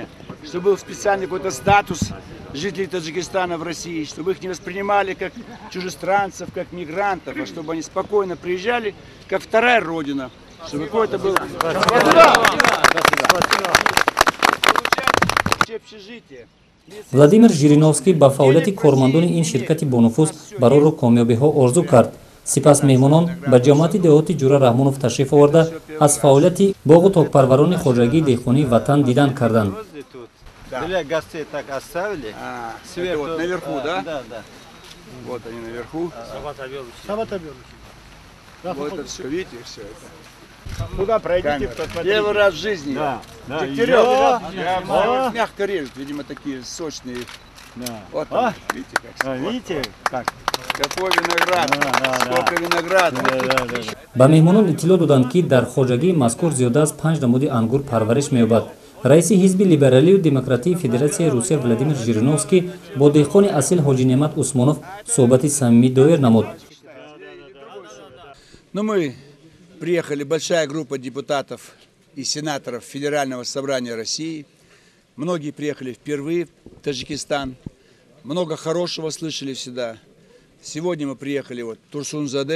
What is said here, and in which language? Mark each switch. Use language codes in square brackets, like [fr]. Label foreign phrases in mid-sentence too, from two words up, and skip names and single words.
[ru] Чтобы был специальный какой-то статус жителей Таджикистана в России. Чтобы их не воспринимали как чужестранцев, как мигрантов. А чтобы они спокойно приезжали, как вторая родина. Чтобы какое-то было... [tg] Владимир Жириновский ба фаъолияти кормандони ин ширкати бонуфуз бароро комёбиҳо орзу кард. сипас меҳмонон ба ҷамоати деҳоти Ҷура Раҳмонов ташриф оварда аз фаъолияти боғу токпарварони хоҷагии деҳқонии ватан дидан карданд. [ru] Для гостей так оставили. Сверху, вот наверху, да? Да, да. Вот они наверху. Вот это все, видите, все это. Куда пройдите, первый раз в жизни. Да. Дегтярев, мягко режут, видимо, такие сочные. Да. Вот там, видите, как. Видите, как? Какой виноград, сколько винограда. [tg] ба меҳмонон иттилоъ доданд ки дар хоҷагии мазкур зиёда аз 5 намуди ангур парвариш меёбад. раиси ҳизби либералию демократии федератсияи русия Владимир Жириновский бо деҳқони асил Ҳоҷи Неъмат Усмонов суҳбати самимӣ доир намуд. [ru] Ну, мы приехали, большая группа депутатов и сенаторов Федерального собрания России. Многие приехали впервые в Таджикистан. Много хорошего слышали всегда. Сегодня мы приехали в Турсунзаде.